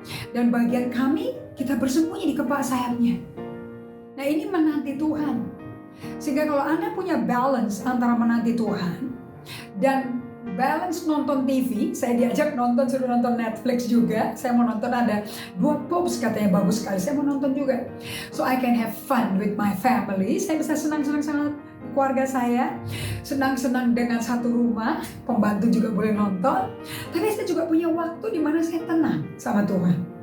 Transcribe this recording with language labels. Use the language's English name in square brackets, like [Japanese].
[Indonesian] Dan bagian kami, kita bersembunyi di kepak sayapnya. Nah, ini menanti Tuhan. Sehingga kalau Anda punya balance antara menanti Tuhan dan balance nonton TV, saya diajak nonton, suruh nonton Netflix juga. Saya mau nonton, ada 2 Popes katanya bagus sekali, saya mau nonton juga. [English] So I can have fun with my family. [Indonesian] Saya bisa senang-senang sama keluarga saya, senang-senang dengan satu rumah, pembantu juga boleh nonton. Tapi saya juga punya waktu di mana saya tenang sama Tuhan.